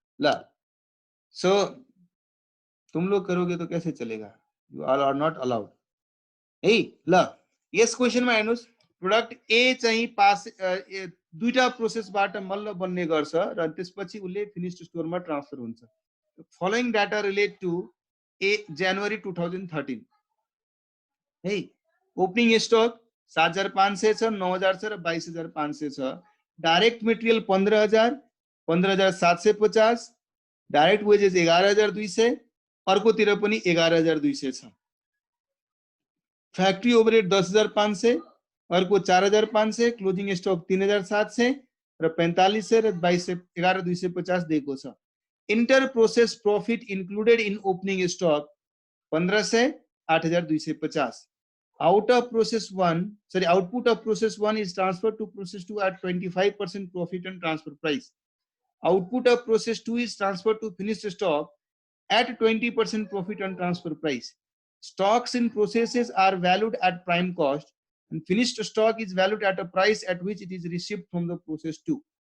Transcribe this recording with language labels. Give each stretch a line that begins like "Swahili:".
Hindi: ला सो तुम लोग करोगे तो कैसे चलेगा,
English: you all are not allowed
Hindi: है।
Nepali: ल यस क्वेशनमा हेर्नुस्, प्रोडक्ट ए चाहिँ पास दुईटा प्रोसेसबाट मल्ल बन्ने गर्छ र त्यसपछि उसले फिनिश्ड स्टोरमा ट्रान्सफर हुन्छ।
English: Following data relate to January 2013 है।
Nepali: ओपनिङ स्टक 7,500 छ, 9,000 छ र 22,500 छ। डाइरेक्ट मेटेरियल 15,000, 15,750, डाइरेक्ट वेजेस 11,200, अर्कोतिर पनि 11,200 छ। फैक्ट्री ओभरहेड 10,500, अर्को 4,500, क्लोजिङ स्टक 3,700 र 4500 र 11,250 दिएको छ।
English: Inter process profit included in opening stock 1500, 8,250। Out of process 1, sorry, output of process 1 is transferred to process 2 at 25% profit and transfer price. Output of process 2 is transferred to finished stock at 20% profit and transfer price. Stocks in processes are valued at prime cost and finished stock is valued at a price at which it is received from the process 2.